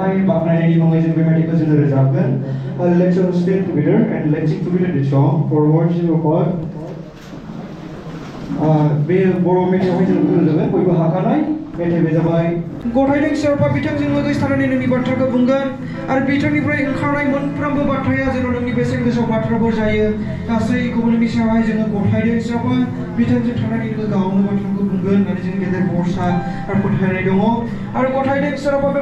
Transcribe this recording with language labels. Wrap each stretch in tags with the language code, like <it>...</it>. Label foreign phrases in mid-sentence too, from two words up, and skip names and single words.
<brx>बाखनायनायनि मुङै जों बे मेथाइखौ जोङो रोजाबगोन</brx> <en>Let's all stand together and let's sing together the song for worship of God.</en> <brx>बे बर' मेथाइयावहाय जों रोजाबगोन बयबो हाखानाय मेथाइ बे जाबाय गथायदों सोरबा बिथांजों लोगोसे थानानै नोंनि बाथ्राखौ बुंगोन आरो बिथांनिफ्राय ओंखारनाय मोनफ्रोमबो बाथ्राया जेन' नोंनि बेसेन गोसा बाथ्राफोर जायो गासैखौबो नोंनि सायावहाय जोङो गथायदों सोरबा बिथांजों थानानै नोङो गावनो बाथ्राखौ बुंगोन होननानै जोंनि गेजेर भरसा आरो फोथायनाय दङ आरो गथायदों सोरबा बे</brx>